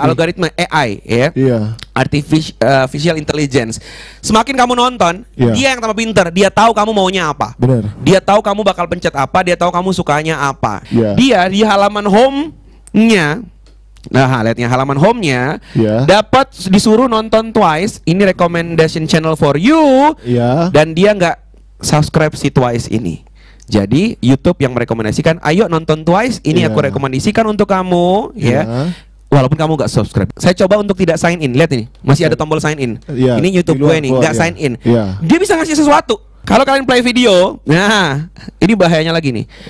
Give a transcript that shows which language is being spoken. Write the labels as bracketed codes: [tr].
[id] Algoritma AI ya. Artificial intelligence. Semakin kamu nonton, dia yang tambah pintar. Dia tahu kamu maunya apa. Benar. Dia tahu kamu bakal pencet apa. Dia tahu kamu sukanya apa. Dia di halaman home-nya. Nah, lihatnya halaman home-nya dapat disuruh nonton twice. Ini [en] recommendation channel for you. [id] Dan dia nggak subscribe si Twice ini. Jadi YouTube yang merekomendasikan, ayo nonton Twice, ini aku rekomendasikan untuk kamu ya. Walaupun kamu gak subscribe. Saya coba untuk tidak sign in. Lihat ini, masih ada tombol sign in. Ini YouTube gue nih, gak sign in. Dia bisa ngasih sesuatu. Kalau kalian play video, nah ini bahayanya lagi nih.